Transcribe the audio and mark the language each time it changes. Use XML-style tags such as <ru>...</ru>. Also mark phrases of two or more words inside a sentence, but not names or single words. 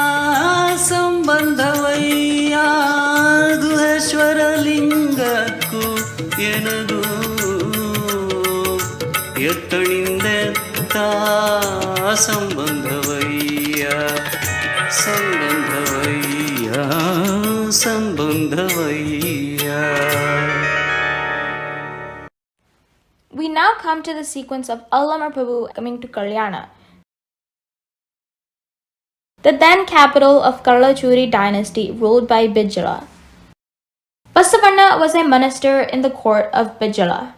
<kn>ಸಂಬಂಧವಯ್ಯ ಗುಹೇಶ್ವರ ಲಿಂಗಕ್ಕೂ ಎನಗೂ ಎತ್ತಣಿಂದ ತಾ ಸಂಬಂಧವಯ್ಯ ಸಂಬಂಧವಯ್ಯ ಸಂಬಂಧವಯ್ಯ.</kn> <en>We now come to the sequence of Allama Prabhu coming to Kalyana, the then capital of Kalachuri dynasty ruled by Bijala. Basavanna was a minister in the court of Bijala.</en>